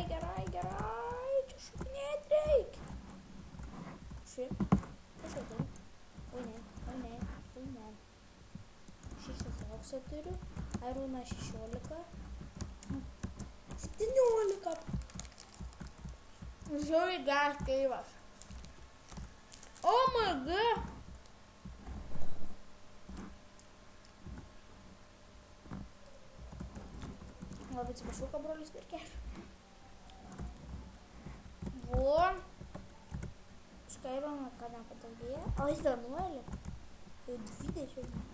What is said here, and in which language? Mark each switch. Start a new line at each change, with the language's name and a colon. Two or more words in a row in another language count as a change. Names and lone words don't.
Lithuanian: Čia šokinėt reikia. Šiaip. Pažiūrėjau. Oi ne. 6 auksą turiu. Ironą 16. 17. Žiūrėjau geras keivas.
English: Oh my god.
Lithuanian: Labai atsiprašau, ką brolis verkė. Vo. Skaičiavome, kad nepadaugėja. O jis 11. Jau 20.